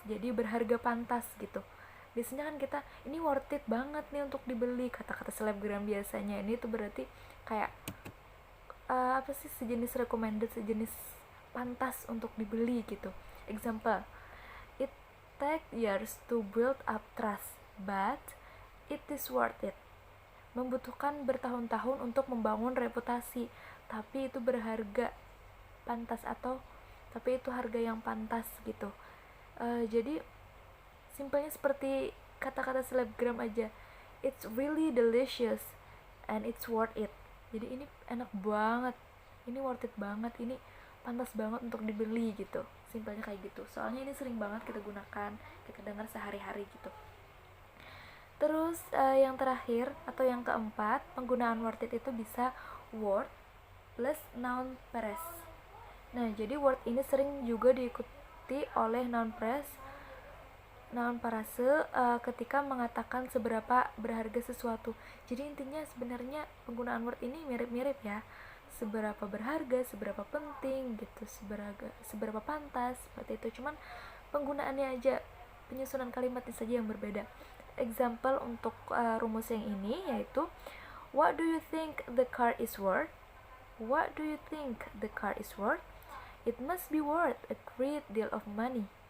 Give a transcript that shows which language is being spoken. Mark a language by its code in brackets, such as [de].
[id] Jadi berharga pantas gitu. Biasanya kan kita ini worth it banget nih untuk dibeli, kata-kata selebgram biasanya. Ini tuh berarti kayak apa sih, sejenis recommended, sejenis pantas untuk dibeli gitu. [en] Example, it take years to build up trust, but it is worth it. [id] Membutuhkan bertahun-tahun untuk membangun reputasi, tapi itu berharga pantas, atau tapi itu harga yang pantas gitu. Jadi simpelnya seperti kata-kata selebgram aja, [en] it's really delicious and it's worth it. [id] Jadi ini enak banget, ini worth it banget, ini pantas banget untuk dibeli gitu. Simpelnya kayak gitu. Soalnya ini sering banget kita gunakan, kita dengar sehari-hari gitu. Terus yang terakhir atau yang keempat, penggunaan worth it itu bisa word plus noun phrase. Nah, jadi word ini sering juga diikuti oleh noun phrase, noun parase ketika mengatakan seberapa berharga sesuatu. Jadi intinya sebenarnya penggunaan word ini mirip-mirip ya. seberapa berharga, seberapa penting gitu, seberapa pantas, seperti itu. Cuman penggunaannya aja, penyusunan kalimatnya saja yang berbeda. [en] Example [id] untuk rumus yang ini yaitu, [en] what do you think the car is worth? What do you think the car is worth? It must be worth a great deal of money.